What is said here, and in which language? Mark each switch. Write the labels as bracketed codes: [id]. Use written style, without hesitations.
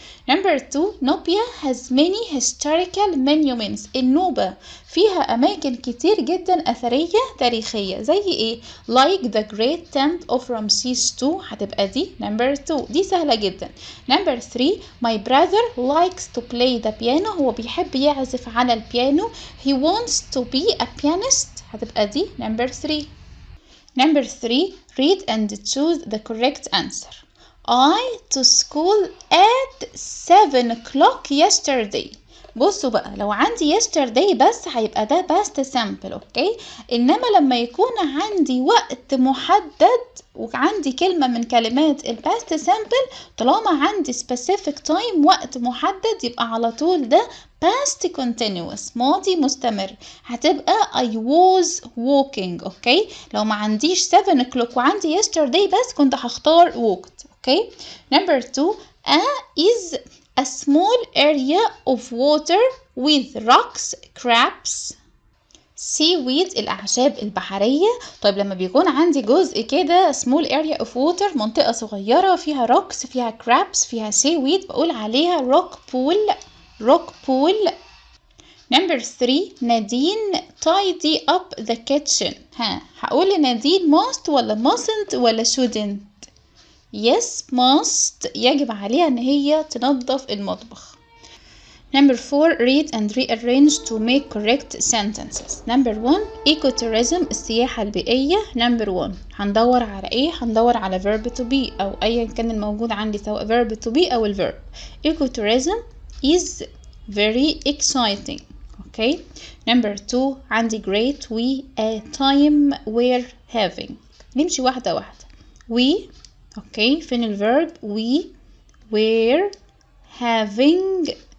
[en] Number 2 Nubia has many historical monuments. [ar] النوبة فيها أماكن كتير جدا أثرية تاريخية زي إيه؟ [en] like the great temple of Ramses II [ar] هتبقى دي [en] number 2. [ar] دي سهلة جدا. [en] Number 3 my brother likes to play the piano. [ar] هو بيحب يعزف على البيانو. [en] he wants to be a pianist [ar] هتبقى دي [en] number 3. Number 3 read and choose the correct answer. I to school at 7 o'clock yesterday. [ar] بصوا بقى لو عندي yesterday بس هيبقى ده past simple. اوكي انما لما يكون عندي وقت محدد وعندي كلمة من كلمات ال past simple طالما عندي [en] specific time [ar] وقت محدد يبقى على طول ده [en] past continuous [ar] ماضي مستمر هتبقى [en] I was walking. [ar] اوكي لو ما عنديش 7 o'clock وعندي yesterday بس كنت هختار walked. [en] okay number 2 is a small area of water with rocks, crabs, [ar] seaweed الأعشاب البحرية. طيب لما بيكون عندي جزء كده [en] small area of water [ar] منطقة صغيرة فيها rocks فيها crabs فيها seaweed بقول عليها rock pool. [en] Number 3 نادين tidy up the kitchen. [ar] هقول لنادين must ولا mustn't ولا shouldn't؟ [en] yes must، [ar] يجب عليها ان هي تنظف المطبخ. [en] Number 4 read and rearrange to make correct sentences. [ar] Number 1 ecotourism السياحة البيئية. Number 1 هندور على ايه؟ هندور على verb to be او ايا كان الموجود عندي سواء verb to be او الverb. [en] Ecotourism is very exciting. Okay. Number 2 [ar] عندي [en] great we a time we're having. [ar] نمشي واحدة واحدة. [en] we okay [ar] فين الverb؟ [en] we were having.